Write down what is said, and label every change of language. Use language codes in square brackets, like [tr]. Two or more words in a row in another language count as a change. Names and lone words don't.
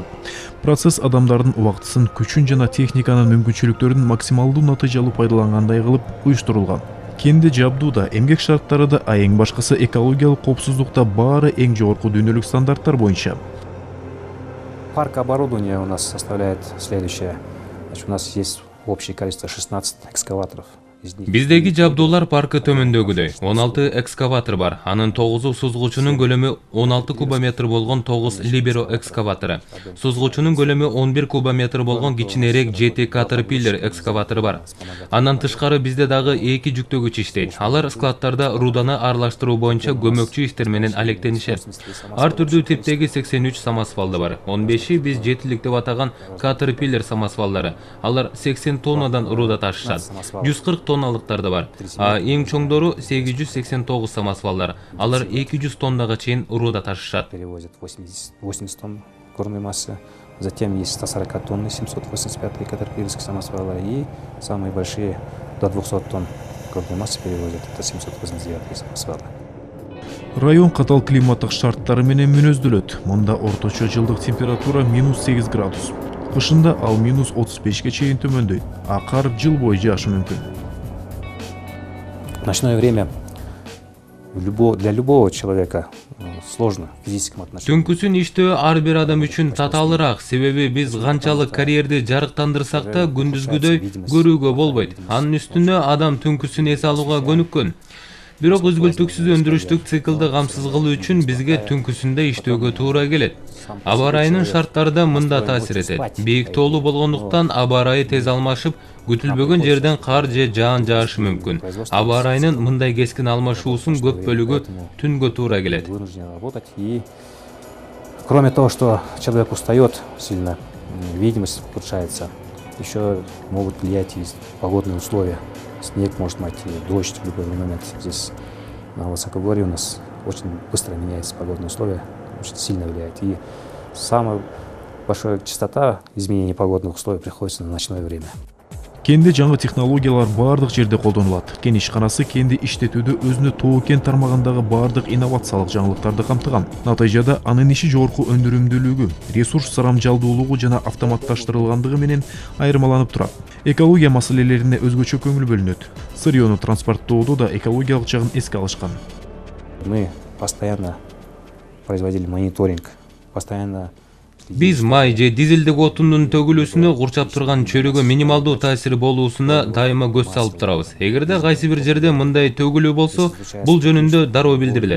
[ky] Процесс адамдардын убактысын, күчүн жана техниканын мүмкүнчүлүктөрүн максималдуу натыйжалуу пайдалангандай кылып уюштурулган. Кенде жабдууда, эмгек шарттары да, а эң башкысы экологиялык коопсуздукта баары эң жогорку дүйнөлүк стандарттар боюнча. [ru] Парк оборудования у нас составляет следующее. Значит, у нас есть общее количество 16 экскаваторов. [ky] Биздеги жабдуулар паркы төмөндөгүдөй. 16 экскаватор бар. Анын 9 сузгучунун көлөмү 16 кубометр болгон 9 Libero экскаватору. Сузгучунун көлөмү 11 кубометр болгон кичинерээк 7 Caterpillar экскаватору бар. Андан тышкары бизде дагы 2 жүктөгүч иштейт. Алар складтарда руданы аралаштыруу боюнча көмөкчү иштер менен алектенишет. Ар түрдүү типтеги 83 самосвалды бар. 15 биз жетилик деп атаган Caterpillar самосвалдары. Алар 80 тоннадан руда ташышат. 140 тонналыктарды бар. А эң чоңдору 889 самосвалдар. Алар 200 тоннага чейин руда ташышат. [ru] Перевозят 80 тонн горной массы. Затем есть 140 тонны 785 катерпиллерские самосвалы. И самые большие до 200 тонн горной массы перевозят. Это 789 самосвалы. [ky] Район катал климаттык шарттары менен мүнөздөлөт. Мында орточо жылдык температура -8 градус. Кышында ал -35ге чейин төмөндөйт. А кар жыл бою жаашы мүмкүн. [ru] В ночное время для любого человека сложно в физическом отношении. [ky] Түнкүсүн иштөө ар бир адам үчүн татаалыраак, себеби биз канчалык карьерди жарыктандырсак да күндүзгүдөй көрүүгө болбойт. Анын үстүнө адам түнкүсүн эс алууга көнүккөн. Бирок үзгүлтүксүз өндүрүштүк циклды камсыз кылуу үчүн бизге түнкүсүндө иштөөгө туура келет. Аба ырайынын шарттары да мында таасир этет. Бийик тоолуу болгондуктан аба ырайы тез алмашып, күтүлбөгөн жерден кар же жаан жаашы мүмкүн. Аба ырайынын мындай кескин алмашуусунун көп бөлүгү түнгө туура келет. [ru] И кроме того, что человек устает сильно, видимость ухудшается, еще могут влиять и погодные условия. Снег может идти, дождь в любой момент. Здесь на высокогорье у нас очень быстро меняются погодные условия, очень сильно влияет. И самая большая частота изменения погодных условий приходится на ночное время. [ky] Кенде жаңы технологиялар бардык жерде колдонулат. Кен ишканасы кенди иштетүүдө өзүнө тоо кен тармагындагы бардык инновациялык жаңылыктарды камтыган. Натыйжада анын иши жогорку өндүрүмдүүлүгү, ресурс сарамжалдуулугу жана автоматташтырылгандыгы менен айырмаланып турат. Экология маселелерине өзгөчө көңүл бөлүнөт. Сырьёну транспорттоодо да экологиялык жагын эске алышкан. [ru] Мы постоянно производили мониторинг, постоянно [ky] Биз май же дизелдик отундун төгүлүүсүнө курчап турган чөйрөгө минималдуу таасири болуусуна дайыма көз салып турабыз. Эгерде кайсы бир жерде мындай төгүлүү болсо, бул жөнүндө дароо билдирилет.